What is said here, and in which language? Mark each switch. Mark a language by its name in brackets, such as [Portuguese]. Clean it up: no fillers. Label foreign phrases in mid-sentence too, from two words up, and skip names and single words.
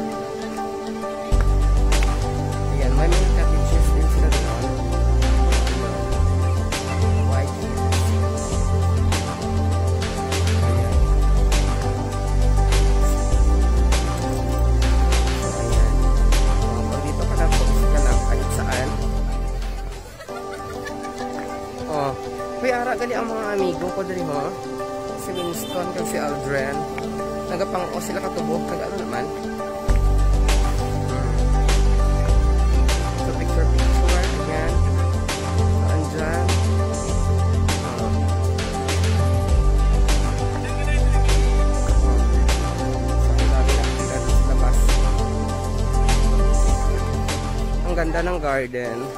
[Filipino] Ayan, may mga cottages din sila doon. White Hills. Ayan. Ayan. Pag dito ka na, focus ka lang kahit saan. [Hiligaynon] May ara gali ang mga amigo ko dali ho. Si Winston kag si Aldrin. Nagapang sila katubog kag ano naman. [Filipino] So picture ayan. So andyan. Ang ganda ng garden.